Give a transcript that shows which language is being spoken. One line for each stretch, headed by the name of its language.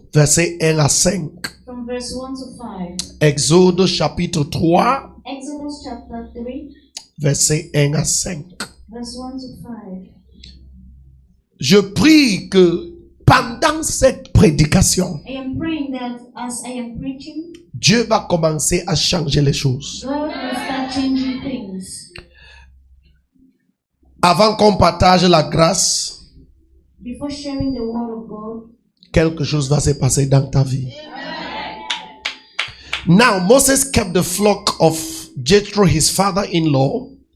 French: Verset 1 à 5.
English: from verse 1 to 5.
French: Exode chapitre 3,
English: Exodus chapter 3,
French: verset 1 à 5.
English: verse 1 to 5.
French: Je prie que pendant cette prédication,
English: I am praying that as I am preaching,
French: Dieu va commencer à changer les choses.
English: God will start changing things.
French: Avant qu'on partage la grâce,
English: Before sharing the word of God,
French: quelque chose va se passer dans ta vie.
English: Now, Moses kept the flock of Jethro, his father-in-law.